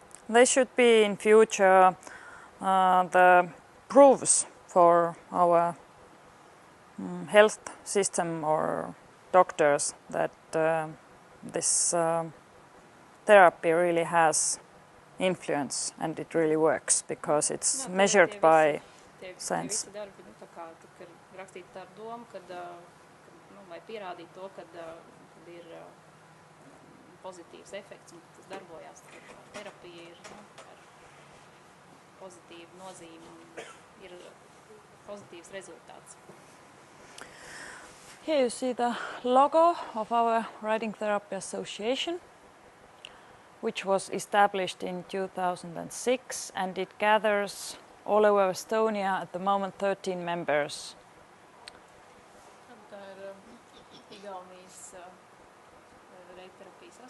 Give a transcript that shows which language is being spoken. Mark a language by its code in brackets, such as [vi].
[en] They should be in future the proofs for our health system or doctors that this therapy really has influence and it really works because it's measured by science. [lv] Rakstīta tā doma, kad lai pierādītu to, kad ir pozitīvs efekts un tas darbojās. Terapija ir ar pozitīvu nozīmi un ir pozitīvs rezultāts. [en] Here you see the logo of our Writing Therapy Association, which was established in 2006, and it gathers all over Estonia at the moment 13 members. [lv] Tā ir Igaunijas reitterapijas